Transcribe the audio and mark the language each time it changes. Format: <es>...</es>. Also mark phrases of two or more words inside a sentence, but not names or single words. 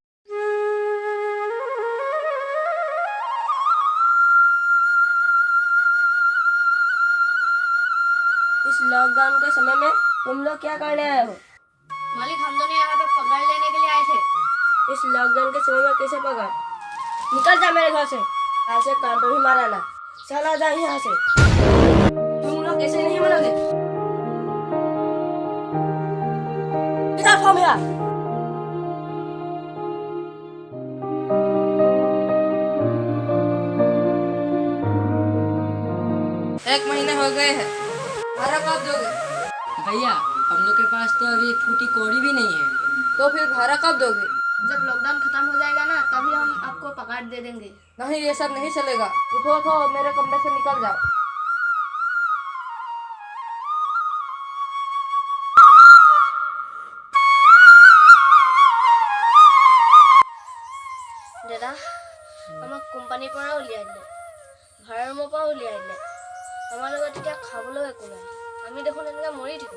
<hi>इस लॉकडाउन के समय में तुम लोग क्या करने आए हो? मालिक, हम दोनों यहाँ पे पगार लेने के लिए आए थे। इस लॉकडाउन के समय में कैसे पकड़? निकल जा मेरे घर से, आज से काम पर भी मारा ना। चला जा यहाँ से। तुम लोग कैसे नहीं मरोगे?</hi> <en>Get out from here!</en> <hi>एक महीने हो गए हैं, भाड़ा कब दोगे? भैया, हम लोग के पास तो अभी एक फूटी कौड़ी भी नहीं है। तो फिर भाड़ा कब दोगे? जब लॉकडाउन खत्म हो जाएगा ना, तभी हम आपको पगार दे देंगे। नहीं, ये सब नहीं चलेगा। उठो उठो, मेरे कमरे से निकल जाओ।</hi> <as>দাদা, আমাক কোম্পানীৰ পৰা উলিয়াই দিলে, ভাড়া ৰুমৰ পৰা উলিয়াই দিলে। আমাৰ লগত এতিয়া খাবলৈ একো নাই। আমি দেখোন এনেকৈ মৰি থাকোঁ।</as>